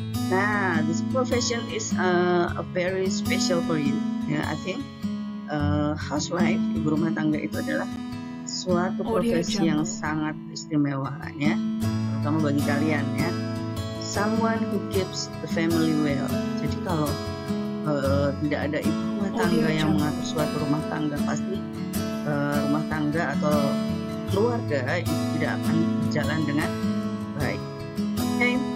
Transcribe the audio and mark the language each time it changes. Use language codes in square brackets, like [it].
[en] Nah, this profession is a very special for you. Yeah, I think housewife, [id] ibu rumah tangga itu adalah suatu profesi yang sangat istimewa, ya, terutama bagi kalian, ya. [en] Someone who keeps the family well. [id] Jadi kalau tidak ada ibu rumah tangga yang mengatur suatu rumah tangga, pasti rumah tangga atau keluarga itu tidak akan berjalan dengan baik. Okay.